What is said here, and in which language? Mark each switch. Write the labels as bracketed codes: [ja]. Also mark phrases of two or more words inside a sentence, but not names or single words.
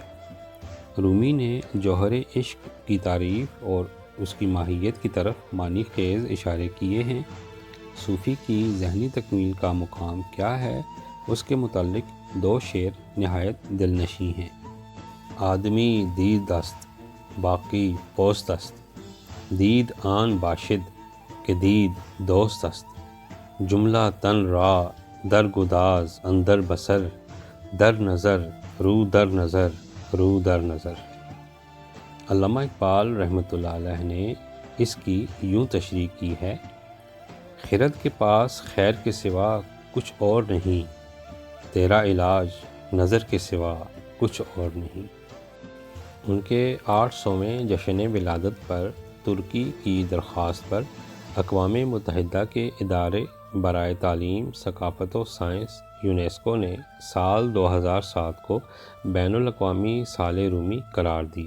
[ur] رومی نے جوہر عشق کی تعریف اور اس کی ماہیت کی طرف معنی خیز اشارے کیے ہیں۔ صوفی کی ذہنی تکمیل کا مقام کیا ہے، اس کے متعلق 2 شعر نہایت دل نشیں ہیں: [fa] آدمی دید است باقی پوست است، دید آن باشد کہ دید دوست است، جملہ تن را در گداز اندر بصر، در نظر رو در نظر رو در نظر۔ [ur] علامہ اقبال رحمۃ اللہ علیہ نے اس کی یوں تشریح کی ہے: خرد کے پاس خیر کے سوا کچھ اور نہیں، تیرا علاج نظر کے سوا کچھ اور نہیں۔ ان کے 800ویں جشن ولادت پر ترکی کی درخواست پر اقوام متحدہ کے ادارے برائے تعلیم، ثقافت و سائنس یونیسکو نے سال 2007 کو بین الاقوامی سال رومی قرار دیا۔